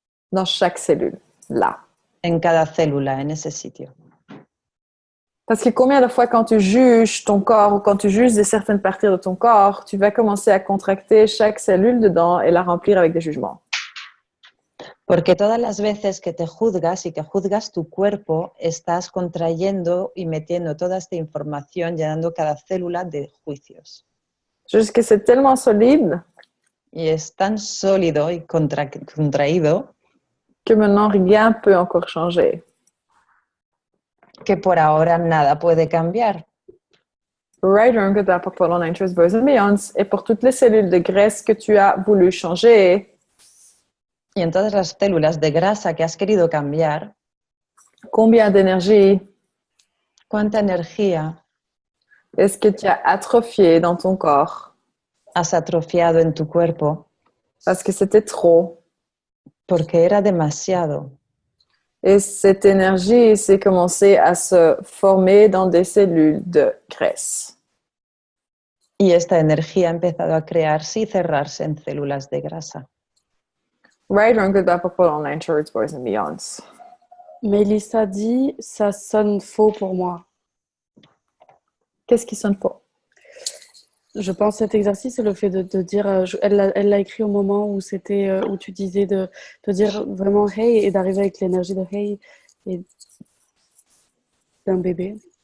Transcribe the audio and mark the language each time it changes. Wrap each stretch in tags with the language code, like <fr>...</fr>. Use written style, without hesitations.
<fr>dans chaque cellule, là.</fr> <es>en cada célula, en ese sitio.</es> <fr>Parce que combien de fois quand tu juges ton corps ou quand tu juges de certaines parties de ton corps, tu vas commencer à contracter chaque cellule dedans et la remplir avec des jugements.</fr> <es>Porque todas las veces que te juzgas y que juzgas tu cuerpo, estás contrayendo y metiendo toda esta información, llenando cada célula de juicios.</es> <fr>Juste que c'est tellement solide</fr> <es>Y es tan sólido y contraído</es> <fr>que maintenant rien peut encore changer.</fr> <es>que por ahora nada puede cambiar.</es> <en>Right or good</en> <fr>pour ton interest,</fr> <en>boys and beyonds,</en> <fr>et pour toutes les cellules de graisse que tu as voulu changer,</fr> <es>Y en todas las células de grasa que has querido cambiar,</es> <fr>combien d'énergie</fr> <es>¿cuánta energía</es> <fr>est-ce que tu as atrophié dans ton corps</fr> <es>has atrofiado en tu cuerpo?</es> <fr>parce que c'était trop?</fr> <es>Porque era demasiado.</es> <fr>Et cette énergie s'est commencée à se former dans des cellules de graisse.</fr> <es>Y esta energía ha empezado a crearse y cerrarse en células de grasa.</es> <en>Right or good pour online shirts, boys and beyonds.</en> <fr>Mélissa dit ça sonne faux pour moi. Qu'est-ce qui sonne faux? Je pense cet exercice, c'est le fait de dire, elle l'a écrit au moment où c'était où tu disais de dire vraiment hey et d'arriver avec l'énergie de hey et d'un bébé.</fr>